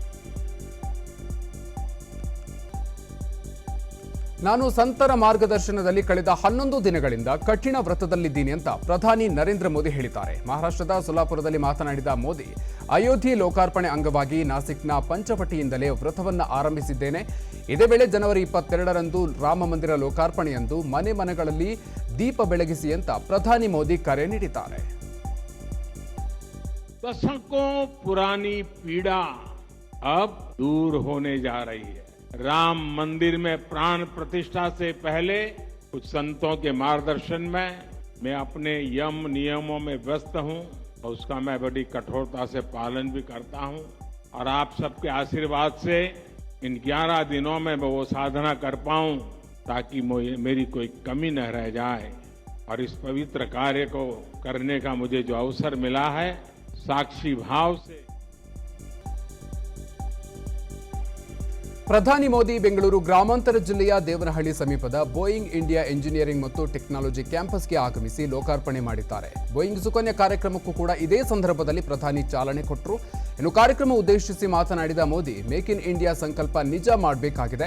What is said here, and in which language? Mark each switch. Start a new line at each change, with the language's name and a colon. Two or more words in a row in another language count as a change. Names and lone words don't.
Kannada: ನಾನು ಸಂತರ ಮಾರ್ಗದರ್ಶನದಲ್ಲಿ ಕಳೆದ 11 ದಿನಗಳಿಂದ ಕಠಿಣ ವ್ರತದಲ್ಲಿದ್ದೀನಿ ಅಂತ ಪ್ರಧಾನಿ ನರೇಂದ್ರ ಮೋದಿ ಹೇಳಿದ್ದಾರೆ. ಮಹಾರಾಷ್ಟ್ರದ ಸೊಲ್ಲಾಪುರದಲ್ಲಿ ಮಾತನಾಡಿದ ಮೋದಿ, ಅಯೋಧ್ಯೆ ಲೋಕಾರ್ಪಣೆ ಅಂಗವಾಗಿ ನಾಸಿಕ್ನ ಪಂಚವಟಿಯಿಂದಲೇ ವ್ರತವನ್ನು ಆರಂಭಿಸಿದ್ದೇನೆ. ಇದೇ ವೇಳೆ ಜನವರಿ 22ರಂದು ರಾಮ ಮಂದಿರ ಲೋಕಾರ್ಪಣೆಯಂದು ಮನೆ ಮನೆಗಳಲ್ಲಿ ದೀಪ ಬೆಳಗಿಸಿ ಅಂತ ಪ್ರಧಾನಿ ಮೋದಿ ಕರೆ ನೀಡಿದ್ದಾರೆ.
Hindi: दशकों पुरानी पीड़ा अब दूर होने जा रही है. राम मंदिर में प्राण प्रतिष्ठा से पहले कुछ संतों के मार्गदर्शन में मैं अपने यम नियमों में व्यस्त हूं और उसका मैं बड़ी कठोरता से पालन भी करता हूं और आप सबके आशीर्वाद से इन 11 दिनों में मैं वो साधना कर पाऊं ताकि मेरी कोई कमी न रह जाए और इस पवित्र कार्य को करने का मुझे जो अवसर मिला है, साक्षी भाव से
Kannada: ಪ್ರಧಾನಿ ಮೋದಿ ಬೆಂಗಳೂರು ಗ್ರಾಮಾಂತರ ಜಿಲ್ಲೆಯ ದೇವನಹಳ್ಳಿ ಸಮೀಪದ ಬೋಯಿಂಗ್ ಇಂಡಿಯಾ ಇಂಜಿನಿಯರಿಂಗ್ ಮತ್ತು ಟೆಕ್ನಾಲಜಿ ಕ್ಯಾಂಪಸ್ಗೆ ಆಗಮಿಸಿ ಲೋಕಾರ್ಪಣೆ ಮಾಡಿದ್ದಾರೆ. ಬೋಯಿಂಗ್ ಸುಕನ್ಯಾ ಕಾರ್ಯಕ್ರಮಕ್ಕೂ ಕೂಡ ಇದೇ ಸಂದರ್ಭದಲ್ಲಿ ಪ್ರಧಾನಿ ಚಾಲನೆ ಕೊಟ್ಟರು. ಇನ್ನು ಕಾರ್ಯಕ್ರಮ ಉದ್ದೇಶಿಸಿ ಮಾತನಾಡಿದ ಮೋದಿ, ಮೇಕ್ ಇನ್ ಇಂಡಿಯಾ ಸಂಕಲ್ಪ ನಿಜ ಮಾಡಬೇಕಾಗಿದೆ.